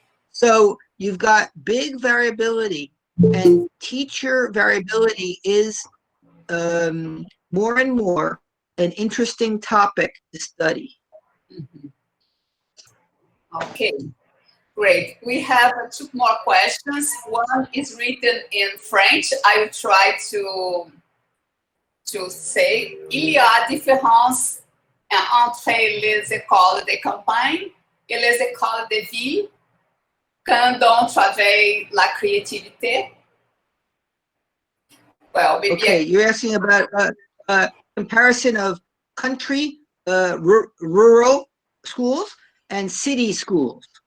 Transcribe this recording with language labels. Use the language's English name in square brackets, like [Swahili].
[English] So you've got big variability, and teacher variability is more and more an interesting topic to study. Okay, great. We have two more questions. One is written in French. I will try to say. [French] Il y a différence entre les écoles de campagne et les écoles de ville quand on travaille la créativité. [English] Well, maybe okay, you're asking about a comparison of country, rural schools and city schools.